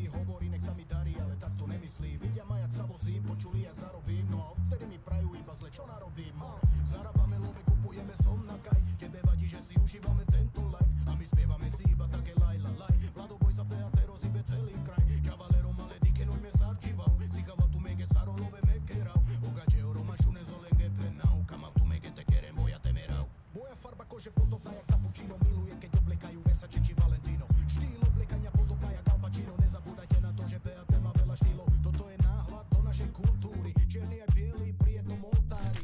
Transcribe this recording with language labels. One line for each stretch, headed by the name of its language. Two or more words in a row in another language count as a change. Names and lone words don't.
Slovak: Hovorí, nech sa mi darí, ale tak to nemyslí. Vidia ma, jak sa vozím, počuli, jak zarobím. No a odtedy mi prajú iba zle, čo narobím. Zarábame love, kupujeme som na kaj. Tebe vadí, že si užívame tento life. A my spievame si iba také laj, la, laj. Vladoboj sa PAT rozíbe celý kraj.
Romany: Cavalerom ale dike non mi sarcivau. Si cava tu mege saro love me kerau. Ogače oro mašune zolenge penau. Kama tu mege te kerem boja te merau.
Slovak: Moja farba kože podobná jak cappuccino. Miluje keď oblekajú Versace či Valentino. Štýl oblekania podobná jak Al Pacino. Nezabúdajte na to, že PAT má veľa štýlov. Toto je náhľad do našej kultúry. Čierny aj bielý pri jednom oltári.